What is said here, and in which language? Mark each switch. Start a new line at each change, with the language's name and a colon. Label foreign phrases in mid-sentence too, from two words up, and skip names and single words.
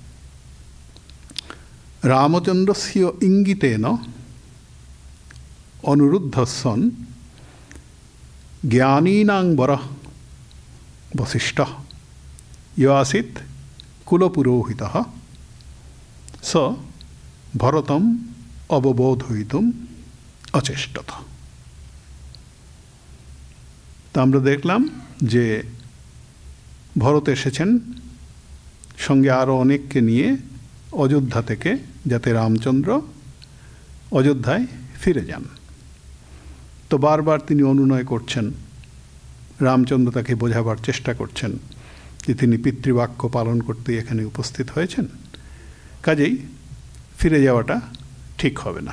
Sanskrit: रामचन्द्रस्य इंगितेन अनुरुद्धः सन् ज्ञानीनां वरः वसिष्ठः यो आसीत् कुलपुरोहितः, स भरतम् अवबोधयितुम् अचेष्टत।
Bangla: तो আমরা দেখলাম যে ভরত এসেছেন সঙ্গে আরও অনেককে নিয়ে অযোধ্যা থেকে, যাতে রামচন্দ্র অযোধ্যায় ফিরে যান। তো বারবার তিনি অনুনয় করছেন, রামচন্দ্র তাকে বোঝাবার চেষ্টা করছেন যে তিনি পিতৃবাক্য পালন করতে এখানে উপস্থিত হয়েছেন, কাজেই ফিরে যাওয়াটা ঠিক হবে না।